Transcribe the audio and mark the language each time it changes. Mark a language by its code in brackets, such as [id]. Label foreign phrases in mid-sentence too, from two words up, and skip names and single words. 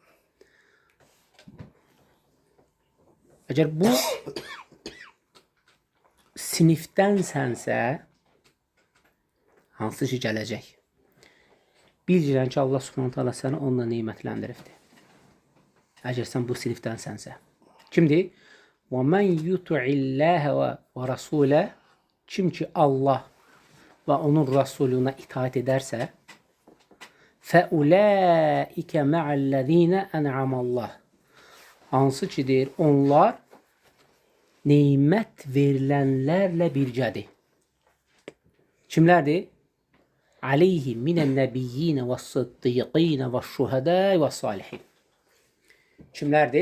[az] Əgər bu sinifdənsənsə, hansı ki gələcək? Bilirən ki, Allah [ar] سبحانه تعالى [az] səni onunla neymətləndiribdir. Əgər sən bu sinifdənsənsə. Kimdir? [ar] وَمَنْ يُطُعِ اللّٰهَ وَرَسُولَهُ. [az] Kim ki Allah və onun Rasuluna itaat edərsə, [ar] فَأُولَٰئِكَ مَعَ الَّذ۪ينَ اَنْعَمَ اللّٰهِ. [az] Hansı kidir? Onlar neymət verilənlərlə birgədir. Kimlərdir? [ar] عليهم من النبيين والصديقين والشهداء والصالحين. [az] Kimlərdir?